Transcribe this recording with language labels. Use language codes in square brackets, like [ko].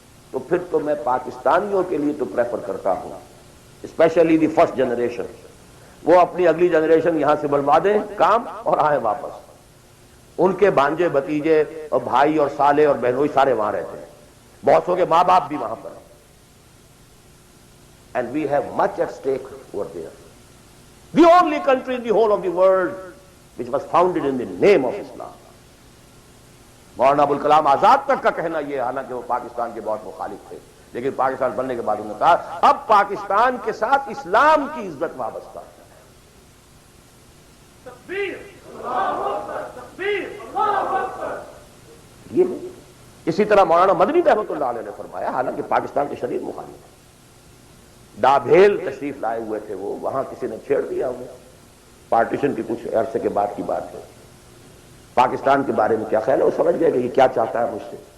[ur] تو پھر تو میں پاکستانیوں کے لیے تو پریفر کرتا ہوں، [en] especially the first generation, [ur] وہ اپنی اگلی جنریشن یہاں سے بلوا دیں کام اور آئیں واپس۔ ان کے بھانجے بھتیجے اور بھائی اور سالے اور بہنوئی سارے وہاں رہتے ہیں، بہت سو کے ماں باپ بھی وہاں پر ہیں۔ [en] And we have much at stake over there. The only country in the whole of the world which was founded in the name of Islam. [ur] Maulana Abul Kalam Azad تک کا کہنا یہ، حالانکہ وہ پاکستان کے بہت مخالف تھے، لیکن پاکستان بننے کے بعد انہوں نے کہا اب پاکستان کے ساتھ اسلام کی عزت وابستہ ہے۔ تکبیر، اللہ اکبر، تکبیر، اللہ اکبر۔ یہ اسی طرح مولانا مدنی رحمۃ اللہ علیہ نے فرمایا، حالانکہ پاکستان کے شدید مخالف ہے، ڈابھیل تشریف لائے ہوئے تھے وہ، وہاں کسی نے چھیڑ دیا انہیں، پارٹیشن کی کچھ عرصے کے بعد کی بات ہے۔ پاکستان کے بارے میں کیا خیال ہے، وہ سمجھ گئے کہ یہ کیا چاہتا ہے مجھ سے۔